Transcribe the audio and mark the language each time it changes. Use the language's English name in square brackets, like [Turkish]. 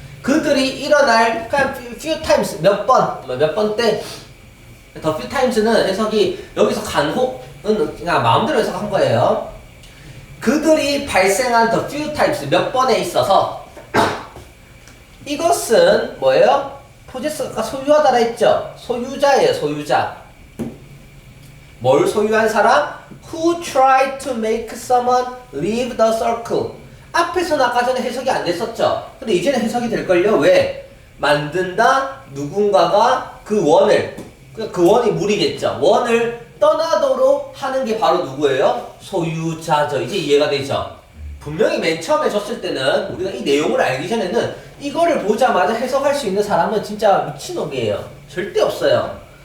[Korean] 그들이 일어날 그냥 [English] few times [Korean] 몇 번 때 [English] the few times [Korean] 는 해석이 여기서 간혹은 그냥 마음대로 해석한 거예요. 그들이 발생한 [English] the few times [Korean] 몇 번에 있어서 이것은 뭐예요? 포제스가 소유하다라 했죠. 소유자예요. 소유자. 뭘 소유한 사람? [English] Who tried to make someone leave the circle. [Korean] 앞에서는 아까 전에 해석이 안 됐었죠. 근데 이제는 해석이 될걸요. 왜? 만든다 누군가가 그 원을, 그 원이 무리겠죠. 원을 떠나도록 하는 게 바로 누구예요? 소유자죠. 이제 이해가 되죠. 분명히 맨 처음에 줬을 때는 우리가 이 내용을 알기 전에는 이거를 보자마자 해석할 수 있는 사람은 진짜 미친놈이에요. 절대 없어요.